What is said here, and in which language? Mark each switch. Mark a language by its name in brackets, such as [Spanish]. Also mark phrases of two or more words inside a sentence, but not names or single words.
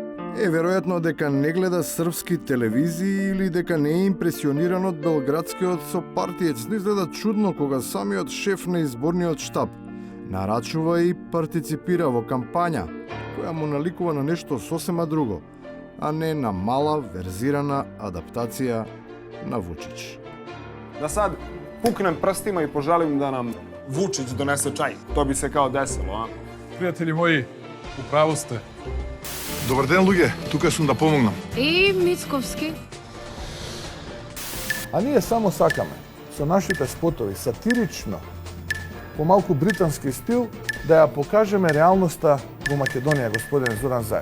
[Macedonian] Веројатно дека не гледа српски телевизии или дека не е импресиониран од белградскиот сопартиец, но изгледа чудно кога самиот шеф на изборниот штаб нарачува и партиципира во кампања која му наликува на нешто сосема друго, а не на мала верзирана адаптација на Вучич. [Serbian] Да сад пукнем прстима и пожелим да нам Vučić donese čaj. To bi se kao desilo, a? [Macedonian] Пријатели мои, управо сте. Добар ден, луѓе, тука сум да помогнам. И Мицковски. А ние само сакаме со нашите спотови сатирично, по малку британски стил, да ја покажеме реалноста во Македонија, господин Зоран Заев.